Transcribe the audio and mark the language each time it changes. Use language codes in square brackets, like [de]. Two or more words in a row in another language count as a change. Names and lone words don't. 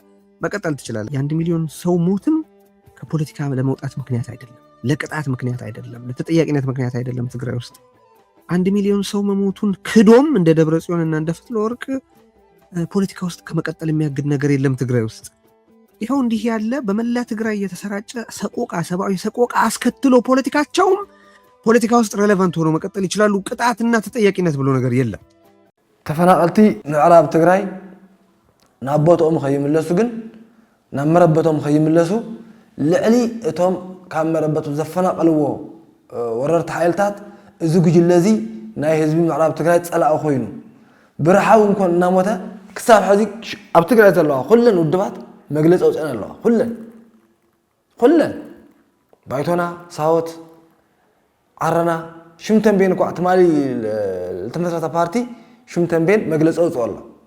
[am] መቀጠል ትችላለህ። የ1 ሚሊዮን ሰው ሞትም ከፖለቲካ ለመውጣት ምክንያት አይደለም፣ ለቅጣት ምክንያት አይደለም፣ ለተጠያቂነት ምክንያት አይደለም። ትግራይ ውስጥ 1 ሚሊዮን ሰው መሞቱን ክዶም እንደ ደብረጽዮንና እንደ ፍትለወርቅ ፖለቲካ ውስጥ ከመቀጠል የሚያግድ ነገር የለም ትግራይ ውስጥ። ይኸው እንዲህ ያለ በመላ ትግራይ የተሰራጨ ሰቆቃ፣ ሰብአዊ ሰቆቃ አስከትሎ ፖለቲካቸውም ፖለቲካ ውስጥ ሬሌቫንት ሆኖ መቀጠል ይችላሉ። ቅጣትና ተጠያቂነት ብሎ ነገር የለም። [ti] ተፈናቀልቲ ምዕራብ ትግራይ ናብ ቦታኦም ከይምለሱ ግን ናብ መረበቶም ከይምለሱ ልዕሊ እቶም ካብ መረበቶም ዘፈናቀልዎ ወረርቲ ሓይልታት እዚ ጉጅለ እዚ ናይ ህዝቢ ምዕራብ ትግራይ ፀላኢ ኮይኑ ብረሓብ እንኳን እናሞተ ክሳብ ሕዚ ኣብ ትግራይ ዘለዋ ኩለን ውድባት መግለፂ ኣውፅአን ኣለዋ። ኩለን ባይቶና፣ ሳወት፣ ዓረና፣ ሽምተንቤን እኳ ትማሊ ዝተመስረተ ፓርቲ ሽምተንቤን መግለፂ ኣውፅኡ ኣሎ።